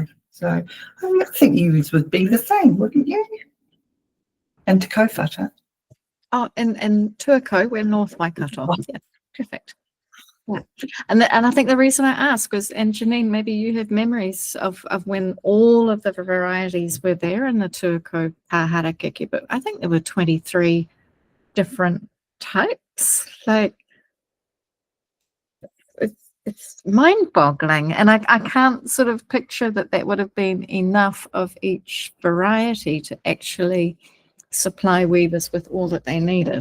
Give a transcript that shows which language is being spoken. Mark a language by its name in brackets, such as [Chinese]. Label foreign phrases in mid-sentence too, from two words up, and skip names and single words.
[English] So I think you would be the same, wouldn't you? And Te Kaiwhatu. Oh, and Tuako, we're North Waikato. Yeah, perfect. Yeah. And I think the reason I ask was, and Janine, maybe you have memories of when all of the varieties were there in the Tuako [Māori] pāhara keke, [English] but I think there were 23 different types. Like, it's mind-boggling, and I can't sort of picture that would have been enough of each variety to actually supply weavers with all that they needed.